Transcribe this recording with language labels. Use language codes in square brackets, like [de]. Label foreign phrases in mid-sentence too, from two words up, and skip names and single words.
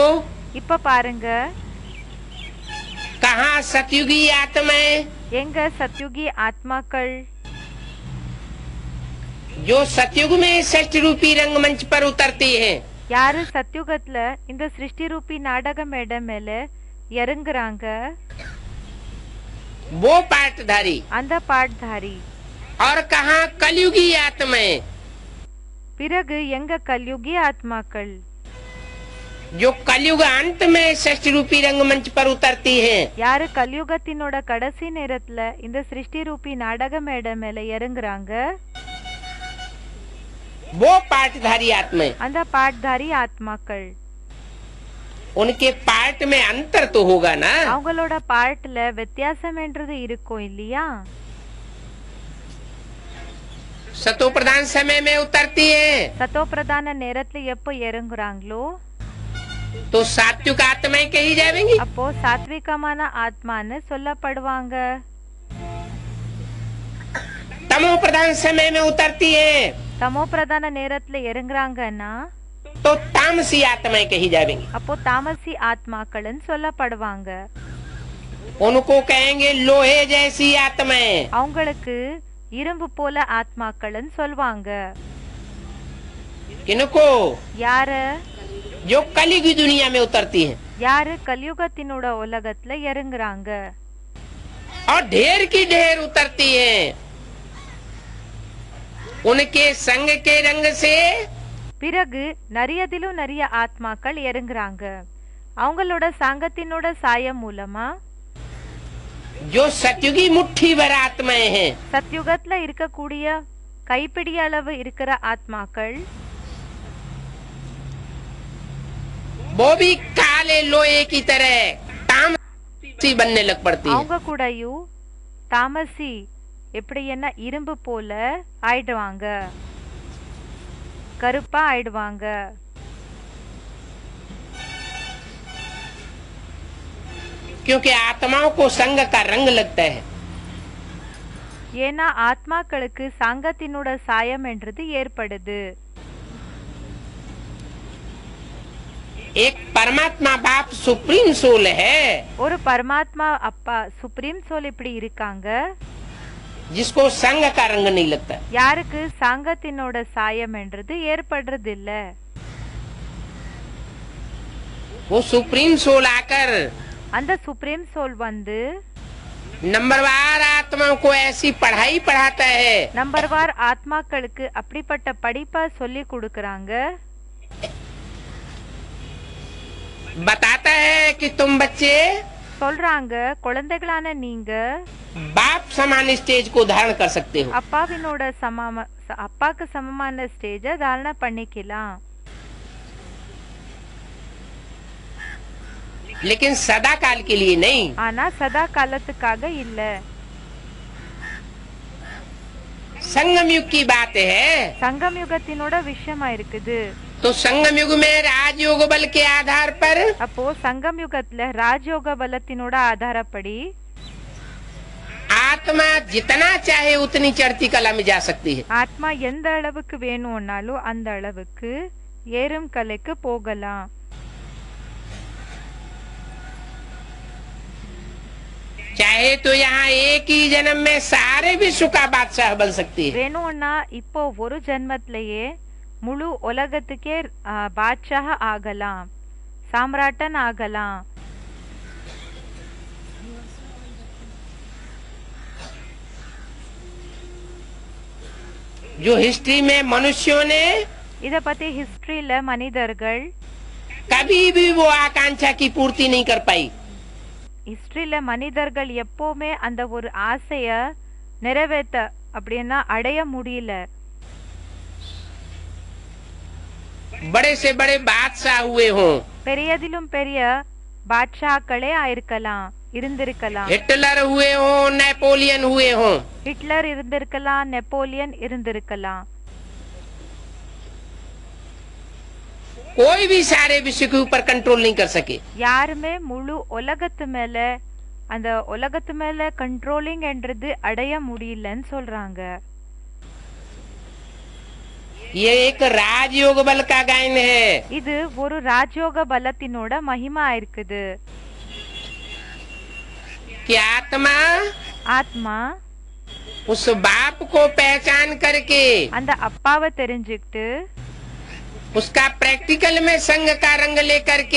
[ta] இப்ப பாருங்க [hi] कहाँ सतयुगी आत्माएं [ta] எங்க சத்யுகி ஆத்மாக்கள் [hi] जो सतयुग में षष्ठ रूपी रंगमंच पर उतरती हैं। [ta] யாரு சத்யுகத்துல இந்த சிருஷ்டி ரூபி நாடக மேடை மேல இறங்குறாங்க [hi] वो पार्टधारी। [ta] அந்த பாட்தாரி. [hi] और कहाँ कलयुगी आत्माएं [ta] பிறகு எங்க கல்யுகி ஆத்மாக்கள் [hi] जो कलयुग अंत में षष्ठ रूपी रंगमंच पर उतरती हैं। [ta] யாரு கலியுகத்தினோட கடைசி நேரத்துல இந்த சிருஷ்டி ரூபி நாடக மேடை மேல இறங்குறாங்க [hi] वो पार्टधारी आत्माएं। [ta] அந்த பாட்தாரி ஆத்மாக்கள். [hi] उनके पार्ट में अंतर तो होगा ना। [ta] அவங்களோட பார்ட்ல வித்தியாசம் என்றது இருக்கும் இல்லையா. [hi] सतो प्रधान समय में उतरती है [ta] சத்தோ பிரதான நேரத்துல எப்போ இறங்குறாங்களோ [hi] तो सात्विक आत्माएं कही जाएंगी। [ta] அப்போ சாத்விகமான ஆத்மான்னு சொல்லப்படுவாங்க. [hi] तमो प्रधान समय में उतरती हैं [ta] தமோ பிரதான நேரத்துல இறங்குறாங்கன்னா [hi] तो तामसी आत्माएं कही जाएंगी। [ta] அப்போ தாமசி ஆத்மாக்கள்னு சொல்லப்படுவாங்க। [hi] उनको कहेंगे लोहे जैसी आत्माएं। [ta] அவங்களுக்கு இரும்பு போல ஆத்மாக்கள்னு சொல்வாங்க। [hi] किनको? [ta] யார? [hi] जो कलयुग की दुनिया में उतरती हैं। [ta] யாரு கலியுகத்தினோட உலகத்துல இறங்குறாங்க। [hi] और ढेर की ढेर उतरती हैं। उनके संग के रंग से [ta] பிறகு நிறையதிலும் நிறைய ஆத்மாக்கள் இறங்குறாங்க। அவங்களோட சங்கத்தினோட சாயம் மூலமா [hi] जो सतयुगी मुट्ठी भर आत्माएं हैं, [ta] சத்யுகத்துல இருக்கக்கூடிய கைப்பிடி அளவு இருக்கிற ஆத்மாக்கள் [hi] वो भी काले लोहे की तरह तामसी बनने लग पड़ती [ta] அவங்க [hi] हैं। [ta] கூடயும் தாமசி எப்படி என்ன இரும்பு போல ஆயிடுவாங்க, கருப்பா ஆயிடுவாங்க। [hi] क्योंकि आत्माओं को संग का रंग लगता है। [ta] ஏன்னா ஆத்மாக்களுக்கு சங்கத்தினோட சாயம் என்றது ஏற்படுது। [hi] एक परमात्मा बाप [en] supreme soul [hi] है [ta] ஒரு பரமாத்மா அப்பா [en] supreme soul [ta] இப்படி இருக்காங்க, [hi] जिसको संग का रंग नहीं लगता। [ta] யாருக்கு சங்கத்தினோட சாயம் என்றது ஏற்படுறது இல்ல। [hi] वो [en] supreme soul [hi] आकर [ta] அந்த [en] supreme soul [ta] வந்து [hi] नंबरवार आत्माओं को ऐसी पढ़ाई पढ़ाता है, [ta] நம்பர்வார் ஆத்மாக்களுக்கு அப்படிப்பட்ட படிப்பை சொல்லி கொடுக்கறாங்க। [hi] बताता है कि तुम बच्चे [ta] சொல்றாங்க, குழந்தைகளான நீங்க [hi] बाप समान स्टेज को धारण कर सकते हो, [ta] அப்பாக்கு சமமான ஸ்டேஜ தாரண பண்ணிக்கலாம்। [hi] लेकिन सदा काल के लिए नहीं। [ta] ஆனா சதா காலத்துக்காக இல்ல। [hi] संगम युग की बात है। [ta] சங்கம் யுகத்தினோட விஷயமா இருக்குது। [hi] तो संगम युग में राजयोग बल के आधार पर [ta] அப்போ சங்கம் யுகத்துல ராஜயோக பலத்தினோட ஆதாரப்படி [hi] आत्मा जितना चाहे उतनी चढ़ती कला में जा सकती है। [ta] ஆத்மா எந்த அளவுக்கு வேணும்னாலும் அந்த அளவுக்கு ஏறும் கலைக்கு போகலாம்। [hi] चाहे तो यहाँ एक ही जन्म में सारे विश्व का बादशाह बन सकती है। [ta] வேணும்னா இப்போ ஒரு ஜென்மத்திலேயே முழு உலகத்துக்கே பாட்ஷாஹ ஆகலாம், சாம்ராட்டன் ஆகலாம்। [hi] जो हिस्ट्री में मनुष्यों ने [ta] இத பத்தி ஹிஸ்டரியில மனிதர்கள் [hi] कभी भी वो आकांक्षा की पूर्ति नहीं कर पाई। [ta] ஹிஸ்டரியில மனிதர்கள் எப்பவுமே அந்த ஒரு ஆசைய நிறைவேற்ற அப்படின்னா அடைய முடியல। [hi] बड़े से बड़े बादशाह हुए हों, [ta] பெரியதிலும் பெரிய பாட்ஷாக்களே ஆயிருக்கலாம், இருந்திருக்கலாம்। [hi] हिटलर हुए हों, नेपोलियन हुए हों, [ta] ஹிட்லர் இருந்திருக்கலாம், நெப்போலியன் இருந்திருக்கலாம்। [hi] कोई भी सारे विश्व के ऊपर कंट्रोल नहीं कर सके। [ta] யாருமே முழு உலகத்து மேல அந்த உலகத்து மேல கண்ட்ரோலிங் என்றது அடைய முடியலன்னு சொல்றாங்க। [hi] ये एक राजयोग बल का गायन है। [ta] இது ஒரு ராஜயோக பலத்தினோட மகிமா இருக்குது। [hi] कि आत्मा [ta] ஆத்மா [hi] उस बाप को पहचान करके [ta] அந்த அப்பாவை தெரிஞ்சுக்கிட்டு [hi] उसका प्रैक्टिकल में संग का रंग लेकर के